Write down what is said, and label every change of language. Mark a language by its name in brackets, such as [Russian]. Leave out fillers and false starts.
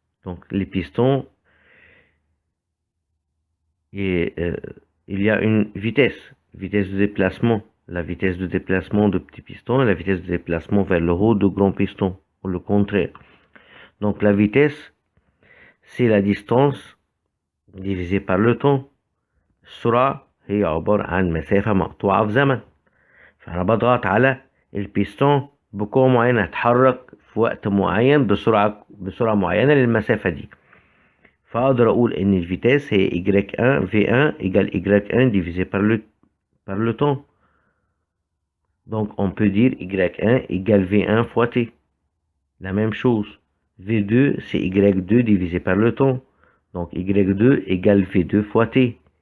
[French] Donc les pistons, il y a une vitesse de déplacement. La vitesse de déplacement de petit piston et la vitesse de déplacement vers le haut de grand piston, ou le contraire. Donc la vitesse, c'est la distance divisée par le temps. [Arabic] السرعة هي عبارة عن مسافة مقطوعة في زمن. فأنا بضغط على البيستون بقوة معينة هتحرك في وقت معين بسرعة معينة للمسافة دي. فأقدر أقول إن الفيتاس هي Y1 V1 [French] égale Y1 divisé par le temps. Donc on peut dire Y1 égale V1 fois T. La même chose. V2 c'est Y2 divisé par le temps. Donc Y2 égale V2 fois T.